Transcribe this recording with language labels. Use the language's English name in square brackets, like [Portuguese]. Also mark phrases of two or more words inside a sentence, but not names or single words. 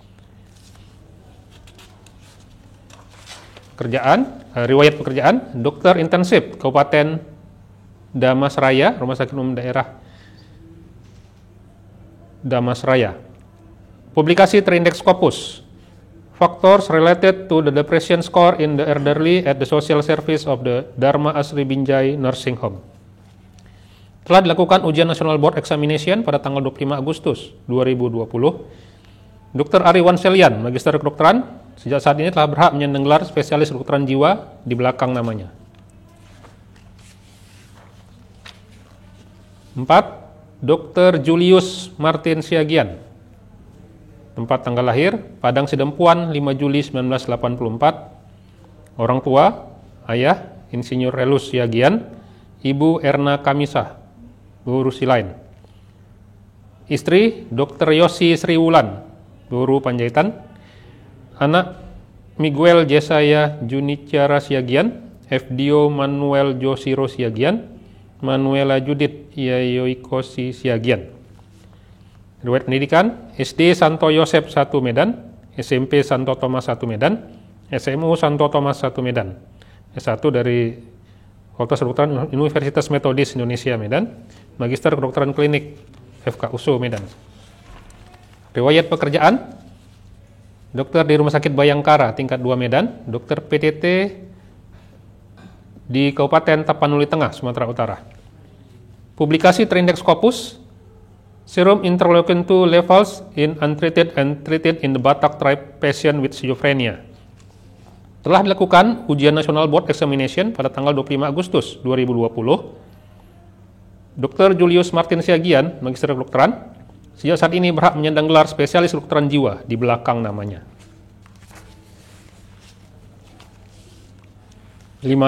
[Indonesian] Riwayat pekerjaan, dokter intensif Kabupaten Damasraya, Rumah Sakit Umum Daerah Damasraya. Publikasi terindeks Scopus. [English] Factors related to the depression score in the elderly at the social service of the Dharma Asri Binjai Nursing Home. [Indonesian] Telah dilakukan ujian [English] National Board Examination [Indonesian] pada tanggal 25 Agustus 2020. Dr. Ari Wanselian, Magister Kedokteran, sejak saat ini telah berhak menyandang gelar spesialis kedokteran jiwa di belakang namanya. 4. Dr. Julius Martin Siagian. Tempat tanggal lahir, Padang Sidempuan, 5 Juli 1984. Orang tua, ayah, Insinyur Relus Siagian, ibu Erna Kamisah, guru silain. Istri, Dr. Yosi Sriwulan, guru Panjaitan. Anak, Miguel Jesaya Junicara Siagian, FDO Manuel Josiro Siagian, Manuela Judith Yayoikosi Siagian. Riwayat pendidikan, SD Santo Yosep 1 Medan, SMP Santo Thomas 1 Medan, SMU Santo Thomas 1 Medan, S1 dari Fakultas Kedokteran Universitas Metodis Indonesia Medan, Magister Kedokteran Klinik FKUSU Medan. Riwayat pekerjaan, dokter di Rumah Sakit Bayangkara tingkat 2 Medan, dokter PTT di Kabupaten Tapanuli Tengah, Sumatera Utara. Publikasi terindeks Scopus. [English] Serum interleukin 2 levels in untreated and treated in the Batak tribe patient with schizophrenia. [Indonesian] Telah dilakukan ujian [English] National Board Examination [Indonesian] pada tanggal 25 Agustus 2020. Dr. Julius Martin Siagian, Magister Kedokteran, sejak saat ini berhak menyandang gelar spesialis kedokteran jiwa di belakang namanya. 5.